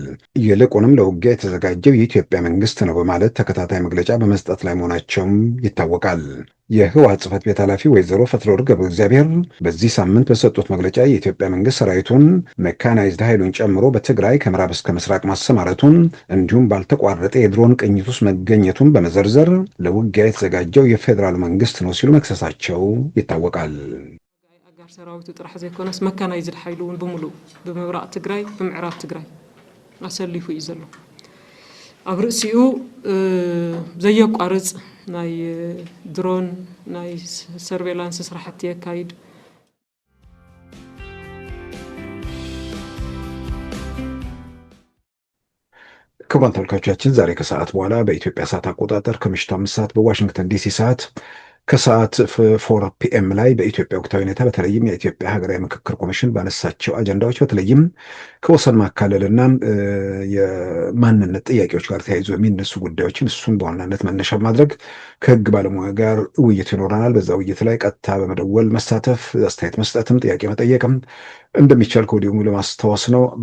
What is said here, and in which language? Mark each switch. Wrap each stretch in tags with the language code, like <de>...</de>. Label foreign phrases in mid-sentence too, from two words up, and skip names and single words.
<am>ይልቁንም ለውጊያ የተዘጋጀው የኢትዮጵያ መንግስት ነው በማለት ተከታታይ መግለጫ በመስጠት ላይ መሆናቸውም ይታወቃል። የህወሓት ጽሕፈት ቤት ኃላፊ ወይዘሮ ፈትለወርቅ ገብረእግዚአብሔር በዚህ ሳምንት በሰጡት መግለጫ የኢትዮጵያ መንግስት ሰራዊቱን ሜካናይዝድ ኃይሉን ጨምሮ በትግራይ ከምዕራብ እስከ ምስራቅ ማሰማረቱን እንዲሁም ባልተቋረጠ የድሮን ቅኝት ውስጥ መገኘቱን በመዘርዘር ለውጊያ የተዘጋጀው የፌዴራል መንግስት ነው ሲሉ መክሰሳቸው ይታወቃል።</am> <ti>አጋር ሰራዊቱ ጥራሕ ዘይኮነስ መካናይዝድ ኃይሉ እውን ብምሉእ ብምብራቅ ትግራይ ብምዕራብ ትግራይ አሰሊፉ እዩ ዘሎ ኣብ ርእሲኡ ዘየቋርጽ ናይ ድሮን ናይ ሰርቬላንስ ስራሕቲ የካይድ።</ti> <am>ክቡራን ተመልካቾቻችን ዛሬ ከሰዓት በኋላ በኢትዮጵያ ሰዓት አቆጣጠር ከምሽቱ 5 ሰዓት በዋሽንግተን ዲሲ ሰዓት ከሰዓት 4 ፒኤም ላይ በኢትዮጵያ ወቅታዊ ሁኔታ በተለይም የኢትዮጵያ ሀገራዊ ምክክር ኮሚሽን ባነሳቸው አጀንዳዎች በተለይም ከወሰን ማካለልና የማንነት ጥያቄዎች ጋር ተያይዞ የሚነሱ ጉዳዮችን እሱን በዋናነት መነሻ ማድረግ ከህግ ባለሙያ ጋር ውይይት ይኖረናል። በዛ ውይይት ላይ ቀጥታ በመደወል መሳተፍ፣ አስተያየት መስጠትም ጥያቄ መጠየቅም እንደሚቻል ከወዲሁ ለማስታወስ ነው።</am>